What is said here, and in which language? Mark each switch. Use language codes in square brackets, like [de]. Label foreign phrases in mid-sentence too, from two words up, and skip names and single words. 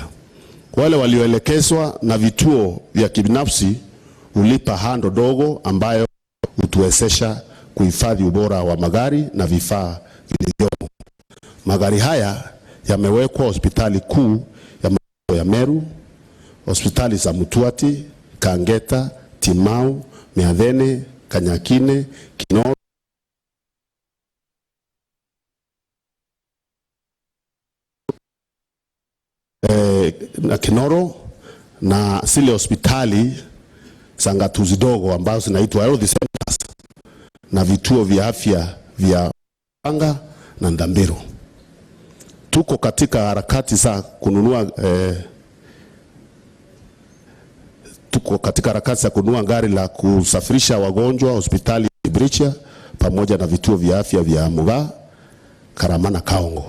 [sw] Wale walioelekezwa na vituo vya kibinafsi ulipa hando dogo ambayo hutuwezesha kuhifadhi ubora wa magari na vifaa vilivyomo. Magari haya yamewekwa hospitali kuu ya Meru, hospitali za Mutuati, Kangeta, Timau, Miadhene, Kanyakine, Kinoro, na Kinoro na zile hospitali za ngatuzi dogo ambazo zinaitwa [en] health centers [sw] na vituo vya afya vya Anga na Ndambiro. Tuko katika harakati za kununua gari la kusafirisha wagonjwa hospitali Birichia pamoja na vituo vya afya vya Mugaa, Karama na Kaongo.